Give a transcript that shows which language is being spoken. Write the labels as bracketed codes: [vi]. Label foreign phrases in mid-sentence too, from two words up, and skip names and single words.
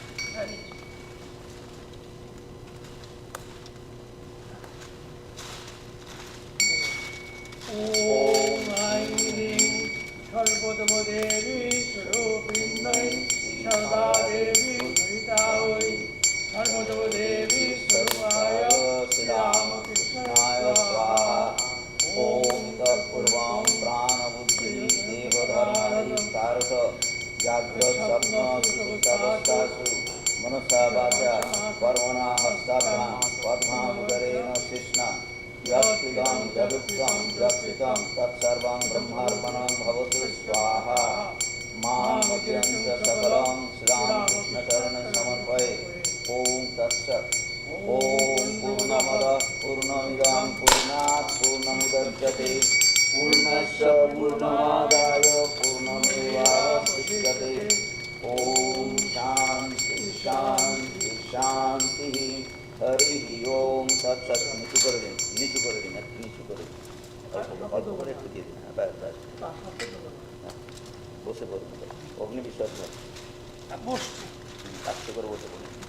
[sa] ওম আইরিং সর্বদেব দেবী স্বরূপিন্দ্রয় সর্বা দেবী সহিতা হই সর্বদেব দেবী স্বরূপায় শ্রীরামকৃষ্ণায় স্বাহা। ওম তৎপূর্বং প্রাণবুদ্ধি দেবধর্মাধিকারত জাগ্রত স্বপ্ন সুষুপ্তাবস্থাসু মনসা বাচা কর্মণা হস্তাভ্যাম পদ্মাবুদরেণ শিষ্ণা যৎকৃতং যদুক্তং যৎসিতং তৎসর্বং ব্রহ্মার্পণং ভবতু স্বাহা। মাং মুদ্যঞ্চ সকলং শ্রীরামকৃষ্ণচরণে সমর্পয়ে। ওম তৎসৎ। ওম পূর্ণমদঃ পূর্ণমিদং পূর্ণাৎ পূর্ণমুদচ্যতে পূর্ণস্য পূর্ণমাদায় পূর্ণমেবাবশিষ্যতে। ওম শান্তি শান্তি শান্তি। হরি ওম তৎসৎ। [bn] নিচু করে দিন, নিচু করে দিন, একটু নিচু করে দিন, অল্প করে একটু দিয়ে দিন। হ্যাঁ, ব্যাস ব্যাস। হ্যাঁ, বসে পড়ুন, অগ্নি বিসর্জন আস্তে করে বসে পড়ুন।